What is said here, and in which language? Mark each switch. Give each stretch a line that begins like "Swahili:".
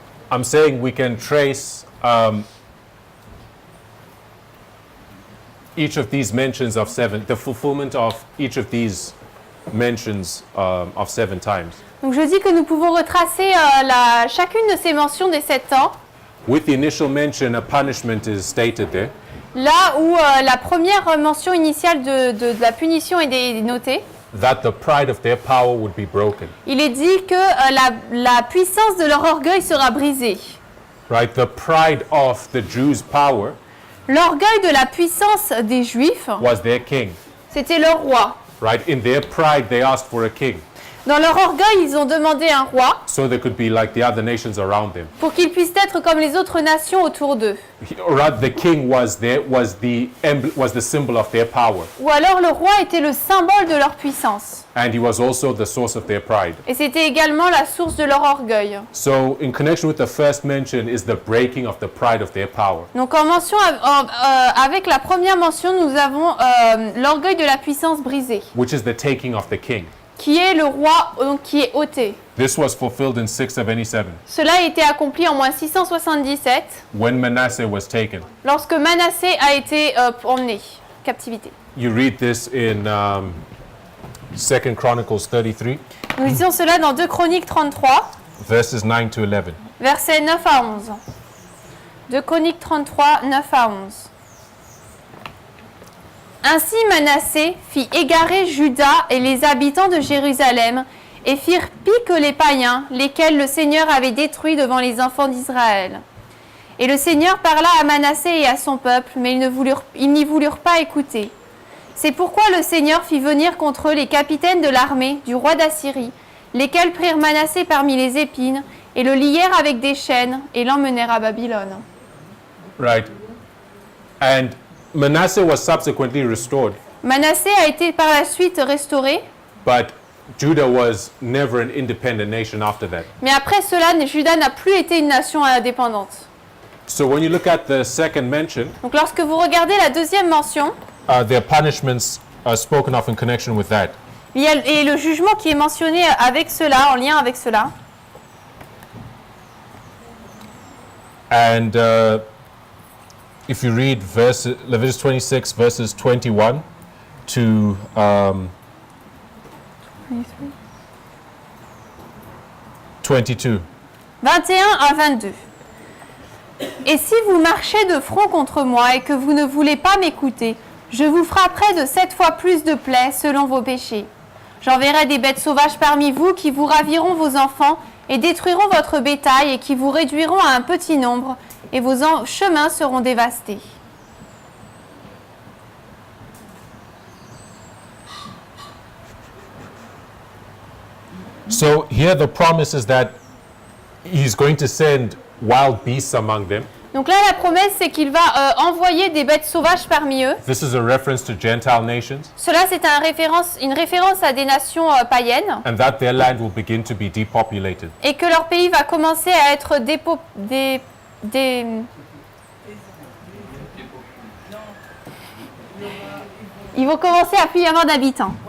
English: I'm saying we can trace each of these mentions of 7, the fulfillment of each of these mentions of 7 times.
French: Donc je dis que nous pouvons retracer chacune de ces mentions des 7 ans.
English: With the initial mention, a punishment is stated there.
French: Là où la première mention initiale de la punition est notée,
English: That the pride of their power would be broken.
French: il est dit que la puissance de leur orgueil sera brisée.
English: Right? The pride of the Jews' power
French: L'orgueil de la puissance des Juifs,
English: was their king.
French: c'était leur roi.
English: Right? In their pride, they asked for a king.
French: Dans leur orgueil, ils ont demandé un roi
English: So they could be like the other nations around them.
French: pour qu'ils puissent être comme les autres nations autour d'eux.
English: Or rather, the king was the symbol of their power.
French: Ou alors le roi était le symbole de leur puissance.
English: And he was also the source of their pride.
French: Et c'était également la source de leur orgueil.
English: So in connection with the first mention is the breaking of the pride of their power.
French: Donc en mention, avec la première mention, nous avons l'orgueil de la puissance brisée,
English: Which is the taking of the king.
French: qui est le roi qui est ôté.
English: This was fulfilled in 677
French: Cela a été accompli en moins 677,
English: when Manasseh was taken.
French: lorsque Manassé a été emmené, captivité.
English: You read this in 2 Chronicles 33,
French: Nous lisons cela dans 2 Chroniques 33,
English: verses 9 to 11.
French: versets 9 à 11. 2 Chroniques 33, 9 à 11. Ainsi Manassé fit égarer Juda et les habitants de Jérusalem, et firent pis que les païens, lesquels le Seigneur avait détruits devant les enfants d'Israël. Et le Seigneur parla à Manassé et à son peuple, mais ils n'y voulurent pas écouter. C'est pourquoi le Seigneur fit venir contre eux les capitaines de l'armée du roi d'Assyrie, lesquels prirent Manassé parmi les épines, et le lièrent avec des chaînes, et l'emmenèrent à Babylone.
English: Right. And Manasseh was subsequently restored,
French: Manassé a été par la suite restauré,
English: but Judah was never an independent nation after that.
French: mais après cela, Juda n'a plus été une nation indépendante.
English: So when you look at the second mention,
French: Donc lorsque vous regardez la deuxième mention,
English: their punishments are spoken of in connection with that.
French: il y a et le jugement qui est mentionné avec cela, en lien avec cela.
English: And if you read Leviticus 26, verses 21 to 22.
French: 21 à 22. Et si vous marchez de front contre moi et que vous ne voulez pas m'écouter, je vous frapperai de 7 fois plus de plaies selon vos péchés. J'enverrai des bêtes sauvages parmi vous qui vous raviront vos enfants et détruiront votre bétail et qui vous réduiront à un petit nombre, et vos chemins seront dévastés.
English: So here the promise is that he's going to send wild beasts among them.
French: Donc là, la promesse, c'est qu'il va envoyer des bêtes sauvages parmi eux.
English: This is a reference to Gentile nations,
French: Cela, c'est une référence à des nations païennes,
English: and that their land will begin to be depopulated.
French: et que leur pays va commencer à être Ils vont commencer à plus y avoir d'habitants.